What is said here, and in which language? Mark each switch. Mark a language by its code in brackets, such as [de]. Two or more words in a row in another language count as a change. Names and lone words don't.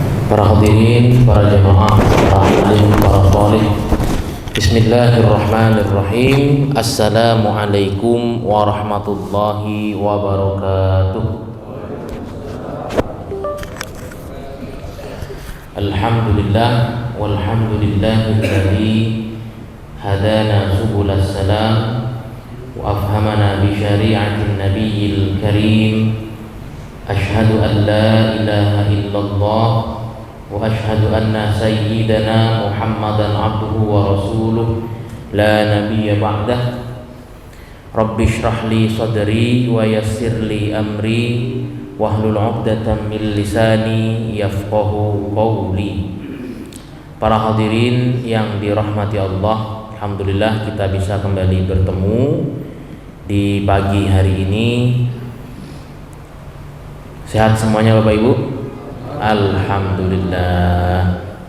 [id] Para hadirin, para jemaah, para alim, para thalib. [ar] بسم الله الرحمن الرحيم. السلام عليكم ورحمة الله وبركاته. الحمد لله والحمد لله الذي هدانا سبل السلام وأفهمنا بشريعة النبي الكريم. أشهد أن لا إله إلا الله وأشهد أن سيدنا محمدا عبده ورسوله لا نبي بعده. رب اشرح لي صدري ويسر لي أمري واحلل عقدة من لساني يفقهوا قولي. [id] Para hadirin yang dirahmati Allah, alhamdulillah kita bisa kembali bertemu di pagi hari ini. Sehat semuanya Bapak Ibu? Alhamdulillah.